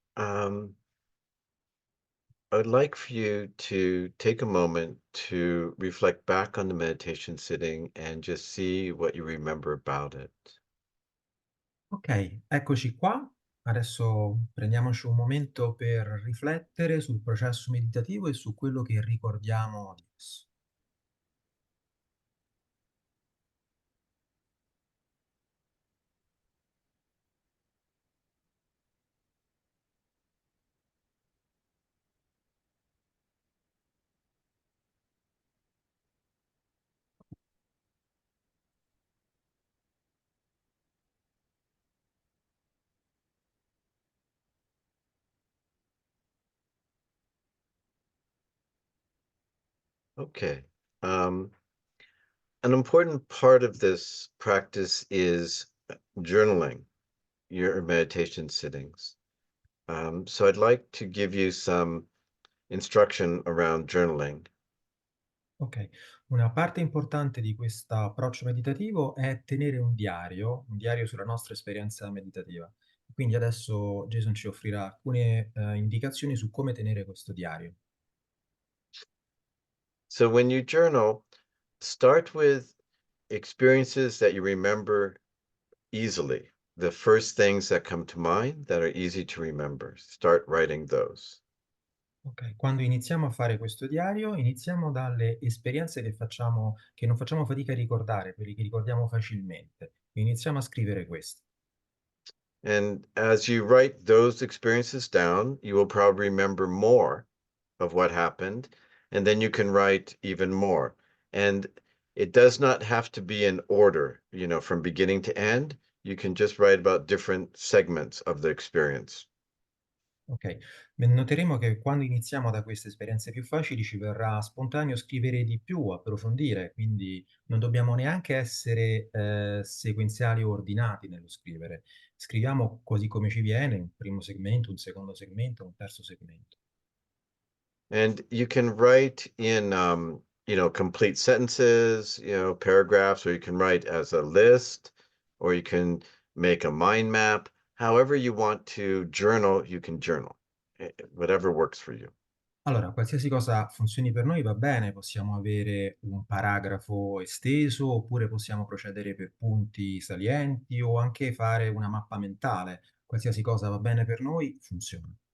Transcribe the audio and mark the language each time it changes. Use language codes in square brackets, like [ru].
[en] Um, I'd like for you to take a moment to reflect back on the meditation sitting and just see what you remember about it. [it] Ok, eccoci qua. Adesso prendiamoci un momento per riflettere sul processo meditativo e su quello che ricordiamo di esso. [en] Okay. Um, an important part of this practice is journaling your meditation sittings. So I'd like to give you some instruction around journaling. [it] Ok, una parte importante di questo approccio meditativo è tenere un diario sulla nostra esperienza meditativa. Quindi adesso Jason ci offrirà alcune indicazioni su come tenere questo diario. [en] So when you journal, start with experiences that you remember easily. The first things that come to mind that are easy to remember. Start writing those. [it] Ok, quando iniziamo a fare questo diario, iniziamo dalle esperienze che non facciamo fatica a ricordare, quelli che ricordiamo facilmente. Iniziamo a scrivere queste. [en] And as you write those experiences down, you will probably remember more of what happened, and then you can write even more. And it does not have to be in order, from beginning to end. You can just write about different segments of the experience. [it] Ok, noteremo che quando iniziamo da queste esperienze più facili ci verrà spontaneo scrivere di più, approfondire, quindi non dobbiamo neanche essere sequenziali o ordinati nello scrivere. Scriviamo così come ci viene, un primo segmento, un secondo segmento, un terzo segmento. [en] And you can write in, complete sentences, paragraphs, or you can write as a list, or you can make a mind map. However you want to journal, you can journal. Whatever works for you. [it] Allora, qualsiasi cosa funzioni per noi va bene, possiamo avere un paragrafo esteso, oppure possiamo procedere per punti salienti o anche fare una mappa mentale. Qualsiasi cosa va bene per noi, funziona.